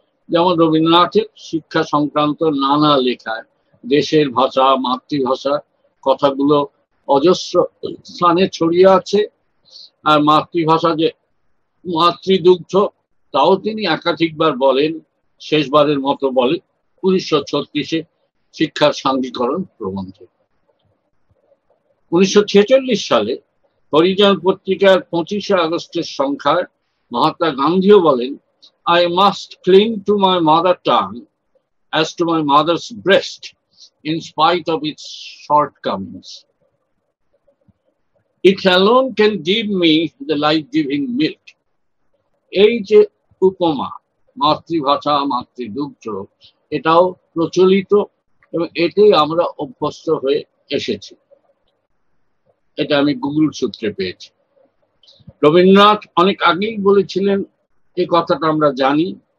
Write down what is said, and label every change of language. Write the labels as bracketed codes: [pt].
[bn] যেমন রবীন্দ্রনাথের শিক্ষা সংক্রান্ত নানা লেখায় দেশের ভাষা, মাতৃভাষা কথাগুলো অজস্র স্থানে ছড়িয়ে আছে। আর মাতৃভাষা যে মাতৃদুগ্ধ, তাও তিনি একাধিকবার বলেন, শেষবারের মতো বলেন 1936-এ শিক্ষার সাঙ্গীকরণ প্রবন্ধে। 1946 সালে হরিজন পত্রিকার 25শে আগস্টের সংখ্যায় মহাত্মা গান্ধীও বলেন, [en] I must cling to my mother tongue as to my mother's breast in spite of its shortcomings. It alone can give me the life-giving milk. [bn] এই যে উপমা, মাতৃভাষা মাতৃদুগ্ধ, এটাও প্রচলিত এবং এতেই আমরা অভ্যস্ত হয়ে এসেছি। এটা আমি গুগল সূত্রে পেয়েছি। রবীন্দ্রনাথ অনেক আগেই বলেছিলেন, এই কথাটা আমরা জানি।